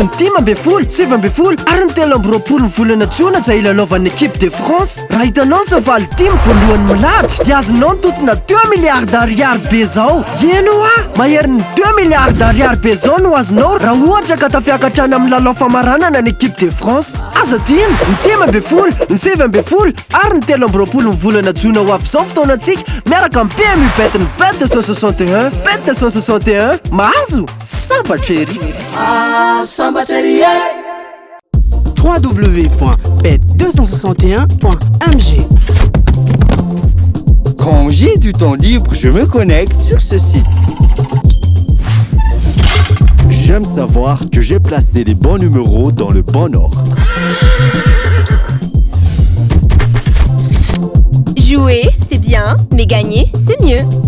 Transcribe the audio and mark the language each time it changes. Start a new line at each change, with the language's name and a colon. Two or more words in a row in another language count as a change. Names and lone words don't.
Malagasy: ny 10 7 ary ny 3 ny volana jona izay ilalaovan'ny
French: équipe de France
Malagasy: raha hitanao zao valy 10 voalohany milatra dia azonao ny totona 2
French: milliards d'ariary
Malagasy: be zao eno mahery ny 2
French: milliards d'ariary
Malagasy: be zao no azonao raha ohatra ka tafiakatrany amin'ny lalao famaranana ny
French: équipe de France
Malagasy: aza tiny ny 10 ny 7 ary ny 3 ny volana jona ho avy zao fotoanantsika miaraka amin'ny PMU bet ny bet 261 bet 261 mahazo sambatra ery www.bet261.mg.
French: Quand j'ai du temps libre, je me connecte sur ce site. J'aime savoir que j'ai placé les bons numéros dans le bon ordre. Jouer, c'est bien, mais gagner, c'est mieux.